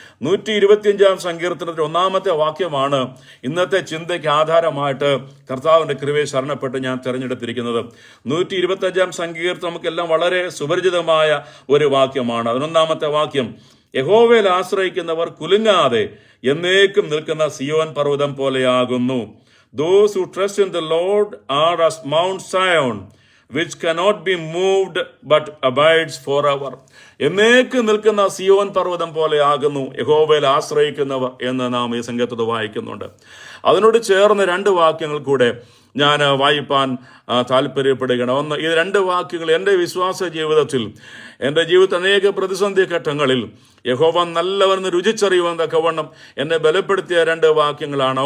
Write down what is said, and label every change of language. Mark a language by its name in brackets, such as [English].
[Malayalam] 125-ാം സങ്കീർത്തനത്തിന്റെ 1-ാമത്തെ വാക്യമാണ് ഇന്നത്തെ ചിന്തയ്ക്ക് ആധാരമായിട്ട് കർത്താവിന്റെ കൃപയെ ശരണപ്പെട്ട് ഞാൻ തിരഞ്ഞെടുത്തിരിക്കുന്നത്. 125-ാം സങ്കീർത്തനം നമുക്കെല്ലാം വളരെ സുപരിചിതമായ ഒരു വാക്യമാണ്. 11-ാമത്തെ വാക്യം, യഹോവയിൽ ആശ്രയിക്കുന്നവർ കുലുങ്ങാതെ എന്നേക്കും നിൽക്കുന്ന സിയോൻ പർവ്വതം പോലെയാകുന്നു. [English] Those who trust in the Lord are as Mount Zion, which cannot be moved but abides forever. [Malayalam] എന്നേക്കും നിൽക്കുന്ന സിയോൻ പർവ്വതം പോലെയാകുന്നു യഹോവയിൽ ആശ്രയിക്കുന്നവർ എന്ന് നാം ഈ സംഗീതത്തിൽ വായിക്കുന്നുണ്ട്. അതിനോട് ചേർന്ന് 2 വാക്യങ്ങൾ കൂടെ ഞാൻ വായിപ്പാൻ താല്പര്യപ്പെടുകയാണ്. ഒന്ന്, ഈ 2 വാക്യങ്ങൾ എൻ്റെ വിശ്വാസ ജീവിതത്തിൽ, എൻ്റെ ജീവിതത്തിൽ അനേക പ്രതിസന്ധി ഘട്ടങ്ങളിൽ യഹോവ നല്ലവരെന്ന് രുചിച്ചറിയുവാൻ തക്കവണ്ണം എന്നെ ബലപ്പെടുത്തിയ 2 വാക്യങ്ങളാണ്.